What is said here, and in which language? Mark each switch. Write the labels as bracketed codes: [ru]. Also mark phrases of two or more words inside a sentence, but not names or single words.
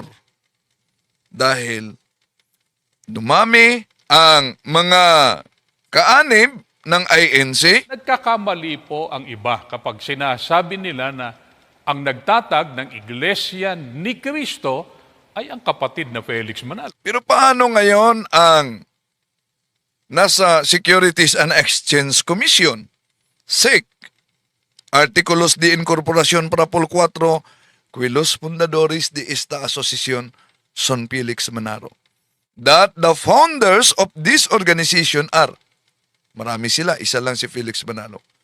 [tl] Dahil dumami ang mga kaanib ng INC, Nagkakamali po ang iba kapag sinasabi nila na ang nagtatag ng Iglesia ni Cristo ay ang kapatid na Felix Manalo. pero paano ngayon ang nasa Securities and Exchange Commission, SEC, [es] Artículos de Incorporación para Pol 4, que los fundadores de esta asociación son Felix Manalo. [en] That the founders of this organization are, [tl] marami sila, isa lang si Felix Manalo.